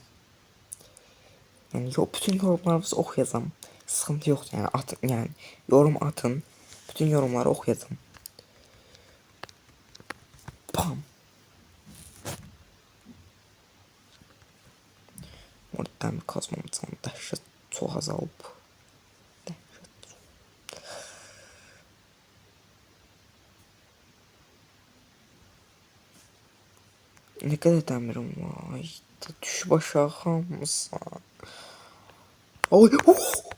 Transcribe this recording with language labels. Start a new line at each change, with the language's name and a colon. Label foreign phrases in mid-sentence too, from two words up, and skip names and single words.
Turkish: Yani bütün yorumlarınızı okuyacağım. Sıkıntı yok yani atın yani yorum atın. Bütün yorumları okuyacağım.
Azerbaijani: Bam. Oradan bir kazmamızdan dəhşət çox azalıb.
Turkish: Ne kadar demirim var.
Azerbaijani: Düşüb aşağı hamısı. Oy. Oh!